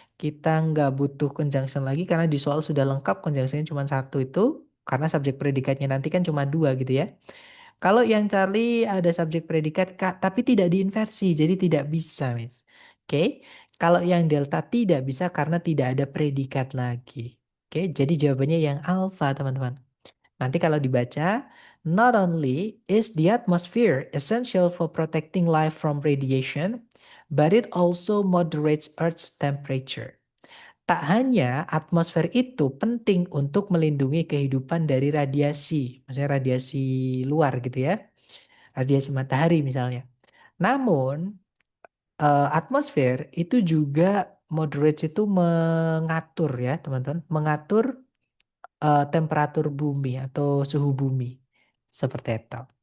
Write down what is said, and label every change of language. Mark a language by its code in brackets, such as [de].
[id] Kita nggak butuh conjunction lagi karena di soal sudah lengkap conjunctionnya cuma satu itu. Karena subjek predikatnya nanti kan cuma dua gitu ya. Kalau yang Charlie ada subjek predikat tapi tidak diinversi jadi tidak bisa Miss. Oke. Kalau yang Delta tidak bisa karena tidak ada predikat lagi. Oke, jadi jawabannya yang alpha teman-teman. Nanti kalau dibaca, [en] not only is the atmosphere essential for protecting life from radiation, but it also moderates Earth's temperature. [id] Tak hanya atmosfer itu penting untuk melindungi kehidupan dari radiasi, maksudnya radiasi luar gitu ya, radiasi matahari misalnya. Namun, atmosfer itu juga moderates itu mengatur ya teman-teman, mengatur temperatur bumi atau suhu bumi. Seperti itu.